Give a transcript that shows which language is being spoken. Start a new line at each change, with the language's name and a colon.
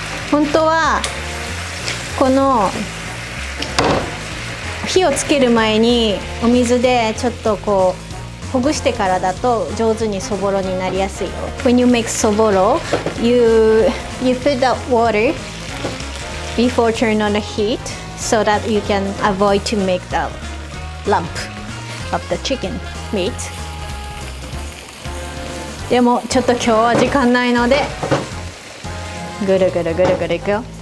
Japanese: 本当はこの火をつける前にお水でちょっとほぐしてからだと上手にそぼろになりやすいよ。
English: When you make そぼろ you put the water before turn on the heat so that you can avoid to make the lump of the chicken meat。
Japanese: でもちょっと今日は時間ないのでぐるぐるぐるぐるいくよ。